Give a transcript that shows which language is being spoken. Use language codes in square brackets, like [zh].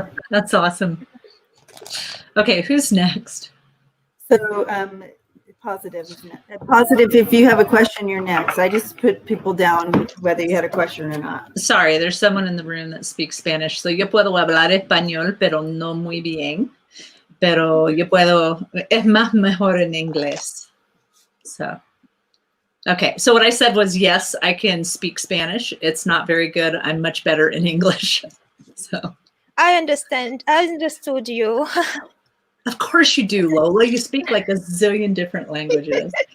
[en] That's awesome. Okay, who's next? So positive, isn't it? Positive, if you have a question, you're next. I just put people down whether you had a question or not. Sorry, there's someone in the room that speaks Spanish. [es] So yo puedo hablar español, pero no muy bien. Pero yo puedo, es más mejor en inglés. [en] So. Okay, so what I said was, yes, I can speak Spanish. It's not very good. I'm much better in English. So I understand. I understood you. Of course you do, Lola. You speak like a zillion different languages.